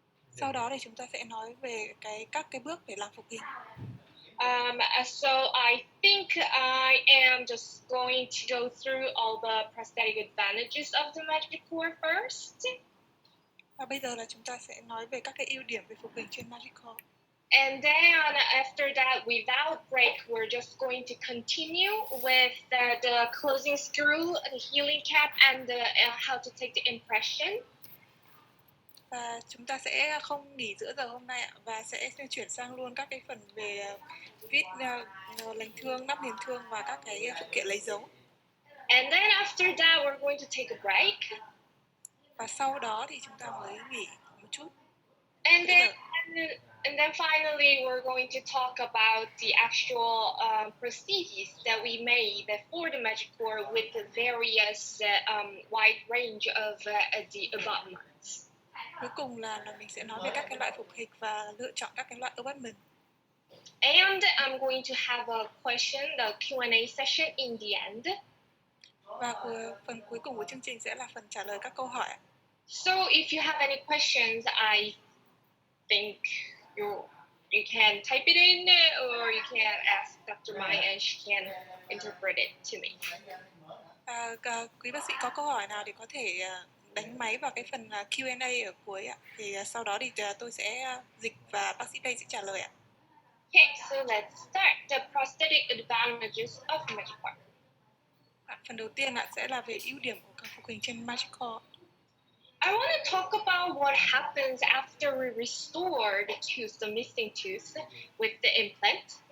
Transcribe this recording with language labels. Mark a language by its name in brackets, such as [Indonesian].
[Vietnamese] Sau đó thì chúng ta sẽ nói về các cái bước để làm phục hình. [English] So I think I am just going to go through all the prosthetic advantages of the Magic Core first. [Vietnamese] Và bây giờ là chúng ta sẽ nói về các cái ưu điểm về phục hình trên Magic Core. [English] And then after that, without break, we're just going to continue with the closing screw, the healing cap, and how to take the impression. [Vietnamese] Và chúng ta sẽ không nghỉ giữa giờ hôm nay ạ, và sẽ chuyển sang luôn các cái phần về vít lành thương, nắp niềng thương và các cái phụ kiện lấy dấu. [English] And then after that, we're going to take a break. [Vietnamese] Và sau đó thì chúng ta mới nghỉ một chút. [English] And then finally, we're going to talk about the actual prostheses that we made for the Magic Core with the various wide range of the abutments. [Vietnamese] Cuối cùng là mình sẽ nói về các cái loại phục hình và lựa chọn các cái loại abutment. [English] And I'm going to have a question, the Q&A session in the end. [Vietnamese] Và phần cuối cùng của chương trình sẽ là phần trả lời các câu hỏi. [English] So if you have any questions, I think you can type it in or you can ask Dr. Mai and she can interpret it to me. [Vietnamese] Quý bác sĩ có câu hỏi nào thì có thể đánh máy vào cái phần Q&A ở cuối ạ. Thì sau đó thì tôi sẽ dịch và bác sĩ đây sẽ trả lời ạ. [English] Okay, so let's start the prosthetic advantages of Magic Core. [Vietnamese] Phần đầu tiên sẽ là về ưu điểm của phục hình trên Magic Core. [English] I want to talk about what happens after we restore the tooth, the missing tooth, with the implant.